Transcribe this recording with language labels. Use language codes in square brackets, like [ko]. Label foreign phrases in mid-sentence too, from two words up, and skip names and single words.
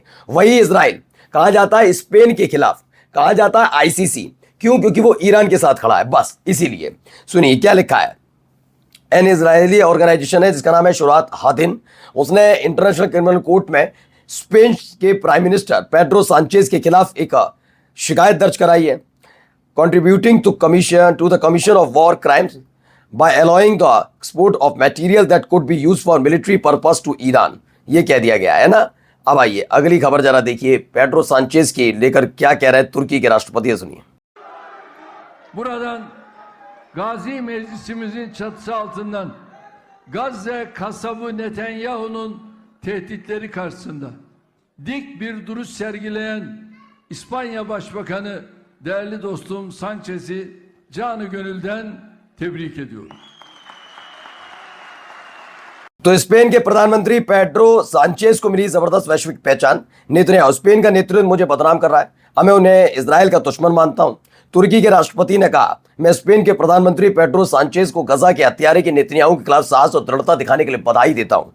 [hi] वही इजराइल कहा जाता है स्पेन के खिलाफ, कहा जाता है आईसीसी, क्यों? क्योंकि वो ईरान के साथ खड़ा है, बस इसीलिए। सुनिए क्या लिखा है। [en] an Israeli organization [hi] है जिसका नाम है शुरात हादिन, उसने इंटरनेशनल क्रिमिनल कोर्ट में स्पेन के [en] prime minister [hi] पेड्रो सांचेज के खिलाफ एक शिकायत दर्ज कराई है, [en] contributing to the commission of war crimes by allowing the export of material that could be used for military purpose to Iran। [hi] ये कह दिया गया है ना। अब आइए अगली खबर जरा देखिए, पेड्रो सांचेज के लेकर क्या कह रहे हैं तुर्की के राष्ट्रपति, सुनिए। [tr] Buradan Gazi Meclisimizin çatısı altından Gazze kasabı Netanyahu'nun tehditleri karşısında dik bir duruş sergileyen İspanya Başbakanı değerli dostum Sanchez'i canı gönülden tebrik ediyorum. [hi] तो स्पेन के प्रधानमंत्री पेड्रो सांचेज को मिली जबरदस्त वैश्विक पहचान। नेतन्याहू स्पेन का नेतृत्व मुझे बदनाम कर रहा है, हमें उन्हें इजराइल का दुश्मन मानता हूं। तुर्की के राष्ट्रपति ने कहा, मैं स्पेन के प्रधानमंत्री पेड्रो सांचेज को गजा के हत्यारे के नेतन्याहू के खिलाफ साहस और दृढ़ता दिखाने के लिए बधाई देता हूं।